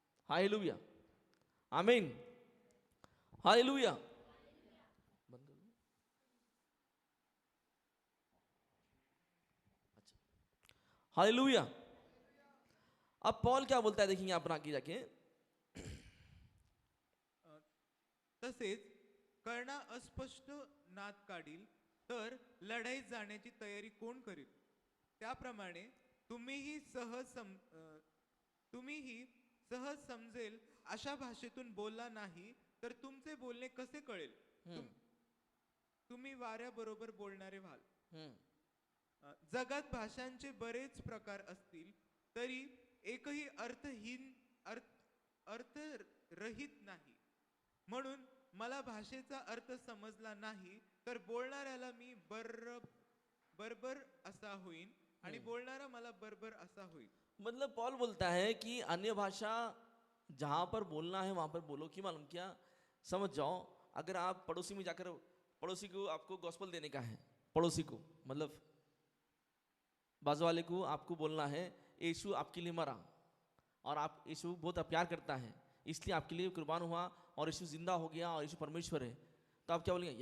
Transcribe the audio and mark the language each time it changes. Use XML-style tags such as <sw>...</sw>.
<hi>Hallelujah, आमीन, hallelujah. Hallelujah. अब Paul क्या बोलता है देखेंगे अपना आगे जाके।</hi> <mr>तसेच कळणा अस्पष्ट नाद काढील तर लढाईत जाण्याची तयारी कोण करील? त्याप्रमाणे तुम्हीही सहज समजेल अशा भाषेतून बोलला नाही तर तुमचे बोलणे कसे कळेल? तुम्ही वाऱ्याबरोबर बोलणारे व्हाल. जगात भाषांचे बरेच प्रकार असतील तरी एकही अर्थरहित नाही. म्हणून मला भाषेचा अर्थ समजला नाही तर बोलणाऱ्याला मी बरोबर असा होईन आणि बोलणारा मला बरोबर असा होईल.</mr> <hi>मतलब पॉल बोलता है कि अन्य भाषा जहां पर बोलना है वहां पर बोलो। कि मालूम क्या, समझ जाओ, अगर आप पड़ोसी में जाकर, पड़ोसी को आपको गॉस्पेल देने का है, पड़ोसी को मतलब बाजू वाले को आपको बोलना है यीशु आपके लिए मरा और आप यीशु बहुत प्यार करता है इसलिए आपके लिए कुर्बान हुआ और यीशु जिंदा हो गया और यीशु परमेश्वर है, तो आप क्या बोलेंगे?</hi>